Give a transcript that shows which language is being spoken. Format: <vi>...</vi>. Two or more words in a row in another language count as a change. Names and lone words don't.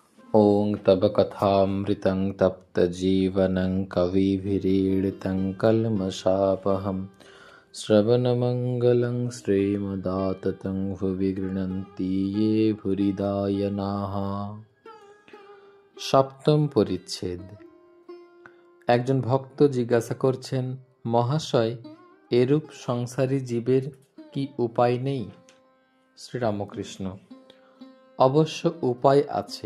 <sa>ॐ तव कथामृतं तप्तजीवनं कविभिरीडितं कल्मषापहं श्रवणमङ्गलं श्रीमदाततं भुवि गृह्णन्ति ये भूरिदा जनाः।</sa> <bn>সপ্তম পরিচ্ছেদ। একজন ভক্ত জিজ্ঞাসা করছেন, মহাশয়, এরূপ সংসারী জীবের কি উপায় নেই? শ্রীরামকৃষ্ণ: অবশ্য উপায় আছে।</bn>